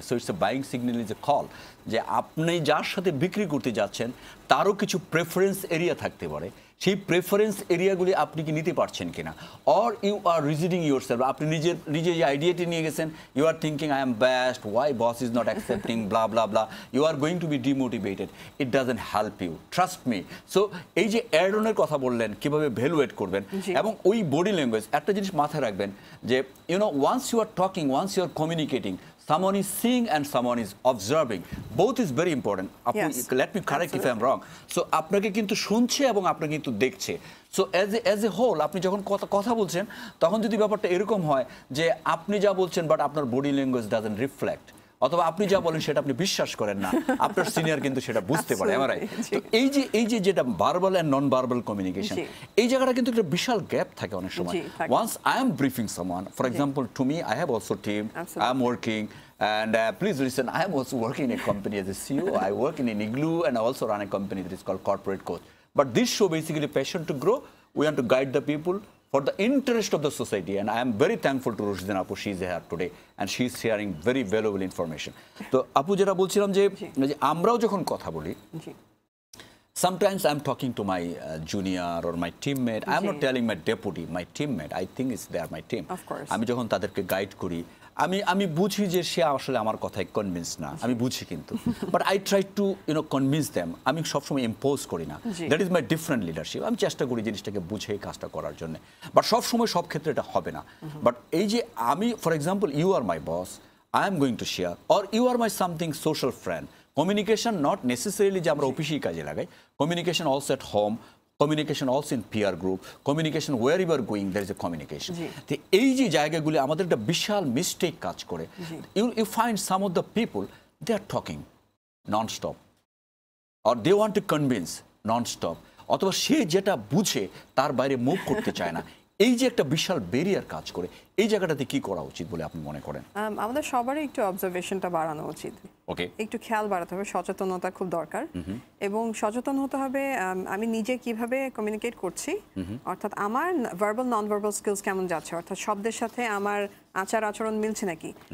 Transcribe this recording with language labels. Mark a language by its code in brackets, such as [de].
[en] So it's a buying signal, is a call [bn] যে আপনি যার সাথে বিক্রি করতে যাচ্ছেন তারও কিছু প্রেফারেন্স এরিয়া থাকতে পারে, সেই প্রেফারেন্স এরিয়াগুলি আপনি কি নিতে পারছেন কিনা, [en] or you are rejecting yourself, [bn] আপনি নিজে যে আইডিয়াটি নিয়ে গেছেন, [en] You are thinking I am best, why boss is not accepting, blah blah blah, you are going to be demotivated, it doesn't help you, trust me. [bn] So এই যে add অনের কথা বললেন, কীভাবে ভ্যালুয়েট করবেন, এবং ওই বডি ল্যাঙ্গুয়েজ একটা জিনিস মাথায় রাখবেন যে [en] You know once you are talking, once you are communicating, someone is seeing and someone is observing. Both is very important. Yes. Let me correct if I'm wrong. [bn] So আপনাকে কিন্তু শুনছে এবং আপনাকে কিন্তু দেখছে। সো [en] as a whole [bn] আপনি যখন কথা বলছেন তখন যদি ব্যাপারটা এরকম হয় যে আপনি যা বলছেন বাট আপনার বডি ল্যাঙ্গুয়েজ [en] doesn't reflect, [bn] অথবা আপনি যা বলেন সেটা আপনি বিশ্বাস করেন না, আপনার সিনিয়র কিন্তু সেটা বুঝতে পারে। আমার তো এই যে যেটা verbal and non verbal communication, এই জায়গাটা কিন্তু একটা বিশাল গ্যাপ থাকে অনেক সময়। [en] Once I am briefing someone, for example to me, I have also team, I am working, and please listen, I am also working in a company as a CEO. I work in Igloo and I also run a company that is called Corporate Coach. But this show basically passion to grow. We want to guide the people for the interest of the society, and I am very thankful to Rushdan Apu. She is here today and she is sharing very valuable information. So Apu [bn] যেটা বলছিলাম যে আমরাও যখন কথা বলি, [en] sometimes I'm talking to my junior or my teammate. I'm not telling my deputy, my teammate. I think it's they are my team. Of course. [bn] আমি যখন তাদেরকে গাইড করি, আমি বুঝি যে সে আসলে আমার কথায় কনভিন্স না, আমি বুঝি কিন্তু, [en] But I try to convince them. [bn] আমি সবসময় ইম্পোজ করি না, [en] That is my different leadership. [bn] আমি চেষ্টা করি জিনিসটাকে বুঝে এই কাজটা করার জন্য, বাট সবসময় সব ক্ষেত্রে এটা হবে না। [en] but [bn] এই যে আমি, [en] For example, you are my boss, I am going to share, or you are my something social friend. Communication not necessarily [bn] যে আমরা অফিসেই কাজে লাগাই, [en] Communication also at home, communication also in peer group, communication wherever going there is a communication. [bn] তো এই যে জায়গাগুলি আমাদের একটা বিশাল মিস্টেক কাজ করে। [en] You find some of the people they are talking non-stop or they want to convince non-stop, [bn] অথবা সে যেটা বুঝে তার বাইরে মুভ করতে চায় না। এই যে একটা বিশাল ব্যারিয়ার কাজ করে, এই জায়গাটাতে কি করা উচিত বলে আপনি মনে করেন? আমাদের সবারই একটু অবজারভেশনটা বাড়ানো উচিত। ওকে, একটু খেয়াল বাড়াতে হবে, সচেতনতা খুব দরকার। এবং সচেতন হতে হবে আমি নিজে কিভাবে কমিউনিকেট করছি, অর্থাৎ আমার ভার্বাল নন ভার্বাল স্কিলস কেমন যাচ্ছে, অর্থাৎ শব্দের সাথে আমার আচার আচরণ মিলছে নাকি।